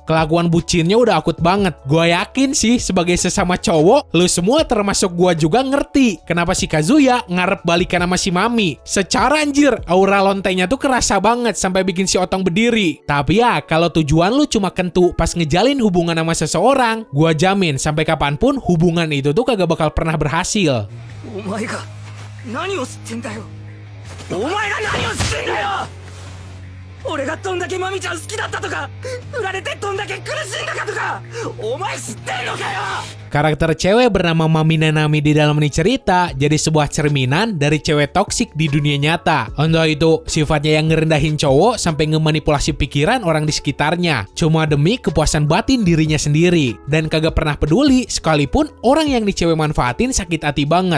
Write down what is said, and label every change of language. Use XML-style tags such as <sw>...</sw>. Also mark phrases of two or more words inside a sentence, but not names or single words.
<id>Kelakuan bucinnya udah akut banget. Gua yakin sih sebagai sesama cowok, lu semua termasuk gua juga ngerti kenapa si Kazuya ngarep balikan sama si Mami. Secara anjir, aura lontainya tuh kerasa banget sampai bikin si Otong berdiri. Tapi ya, kalau tujuan lu cuma kentu pas ngejalin hubungan sama seseorang, gua jamin sampai kapanpun hubungan itu tuh kagak bakal pernah berhasil.</id> <ja>お前が何を知ってんだよ。お前が何を知ってんだよ。俺がどんだけマミちゃん好きだったとか、振られてどんだけ苦しんだかとか、お前知ってんのかよ。</ja> <id>Karakter cewek bernama Mami Nanami di dalam ini cerita jadi sebuah cerminan dari cewek toksik di dunia nyata. Entah itu sifatnya yang ngerendahin cowok sampai ngemanipulasi pikiran orang di sekitarnya, cuma demi kepuasan batin dirinya sendiri. Dan kagak pernah peduli sekalipun orang yang di cewek manfaatin sakit hati banget.</id>